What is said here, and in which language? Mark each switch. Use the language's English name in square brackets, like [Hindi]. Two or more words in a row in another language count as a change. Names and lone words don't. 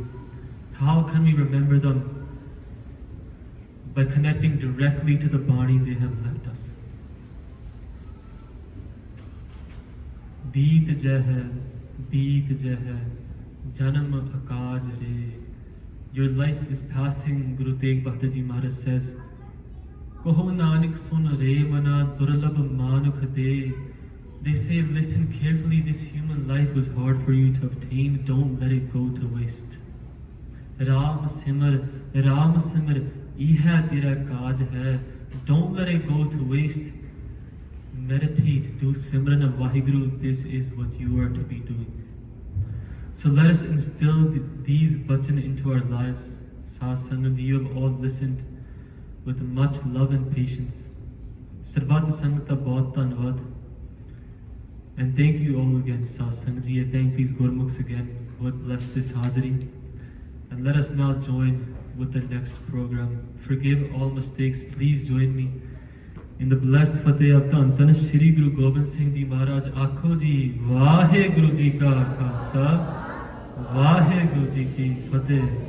[English] How can we remember them? By connecting directly to the body they have left us. [Punjabi] ਬੀਤ ਜੈ ਹੈ, ਜਨਮੁ ਅਕਾਜੁ ਰੇ. [English] Your life is passing, Guru Tegh Bahadur Ji Maharaj says. [Punjabi] ਕਹੁ ਨਾਨਕ ਸੁਨਿ ਰੇ ਮਨਾ ਦੁਰਲਭ ਮਾਨੁਖ ਦੇਹ. [English] They say, listen carefully, this human life was hard for you to obtain. Don't let it go to waste. [Punjabi] ਰਾਮ ਸਿਮਰਿ, ਇਹ ਤੇਰਾ ਕਾਜੁ ਹੈ. [English] Don't let it go to waste. Meditate, do Simran of Waheguru. This is what you are to be doing. So let us instill these bachan into our lives. [Punjabi] ਸੰਗਤ ਜੀ, [English] you have all listened with much love and patience. [Punjabi] ਸਰਬੱਤ ਸੰਗਤ ਦਾ ਬਹੁਤ ਧੰਨਵਾਦ. [English] And thank you all again, [Punjabi] ਸੰਗਤ ਜੀ. [English] I thank these Gurmukhs again. God bless this Hazari. And let us now join with the next program. Forgive all mistakes. Please join me in the blessed Fateh of Dhan Dhan Shri Guru Gobind Singh Ji Maharaj. [Punjabi] ਆਖੋ ਜੀ, ਵਾਹਿਗੁਰੂ ਜੀ ਕਾ ਖਾਲਸਾ, ਵਾਹਿਗੁਰੂ ਜੀ ਕੀ ਫਤਿਹ.